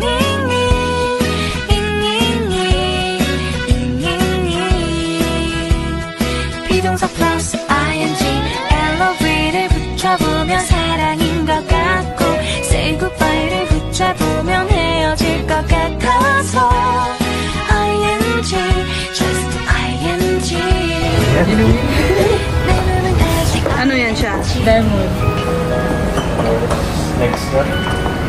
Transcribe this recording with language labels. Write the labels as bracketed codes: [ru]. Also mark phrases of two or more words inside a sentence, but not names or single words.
[ko] 비동사 플러스 ing LOV를 붙여보면 사랑인 것 같고 [en] Say goodbye [ko] 를 붙여보면 헤어질 것 같아서 [en] ing just ing [ko] 내 맘은 아직 [tl] Ano yan siya? Lemon. [en] Next one.